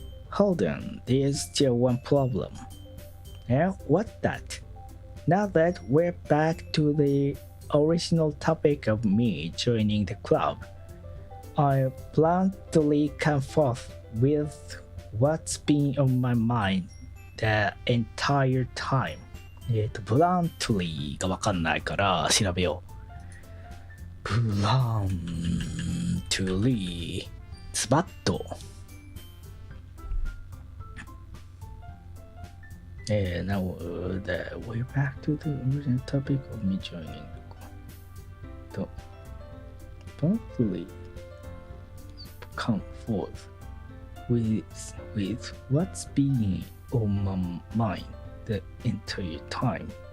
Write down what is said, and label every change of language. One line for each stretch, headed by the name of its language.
English: Hold on, there's still one problem. What's that? Now that we're back to the original topic of me joining the club, I bluntly come forth with what's been on my mind the entire time.
Japanese: bluntly がわかんないから調べよう。 bluntly ズバッと。
English: Now that we're back to the original topic of me joining the club. Bluntly come forth with what's been on my mind the entire time.